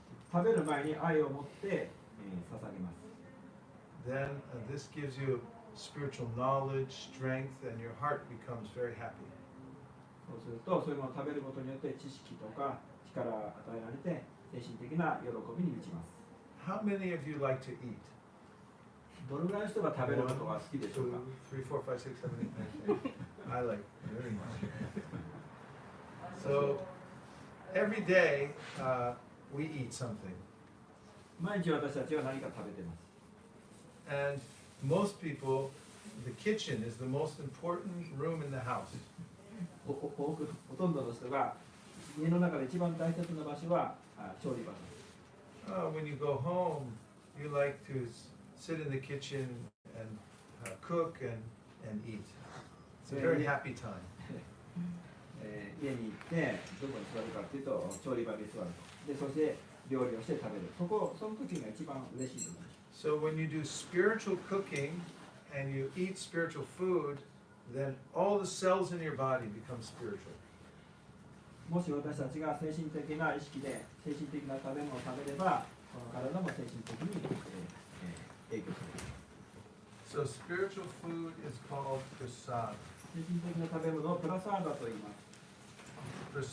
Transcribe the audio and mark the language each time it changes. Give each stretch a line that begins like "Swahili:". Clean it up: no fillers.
Japanese: 食べる前に愛を持って、捧げます。
English: then this gives you spiritual knowledge, strength, and your heart becomes very happy.
Japanese: そうすると、そういうものを食べることによって知識とか力が与えられて、精神的な喜びに満ちます。
English: How many of you like to eat?
Japanese: どのぐらいの人が食べることが好きでしょうか？
English: 3, 4, 5, 6, 7, 8, 9, 10. I like very much. So every day we eat something,
Japanese: 毎日私たちは何か食べてます。
English: and most people, the kitchen is the most important room in the house.
Japanese: ほとんどの人が家の中で一番大切な場所は調理場です。
English: When you go home, you like to sit in the kitchen and cook and eat. It's a very happy time.
Japanese: 家に行ってどこに座るかっていうと調理場に座ると。で、そして料理をして食べる。その時が一番嬉しいと思います。
English: So when you do spiritual cooking and you eat spiritual food, then all the cells in your body become spiritual.
Japanese: もし私たちが精神的な意識で精神的な食べ物を食べれば、この体も精神的に影響する。
English: So spiritual food is called prasad.
Japanese: 精神的な食べ物をプラサーダと言います。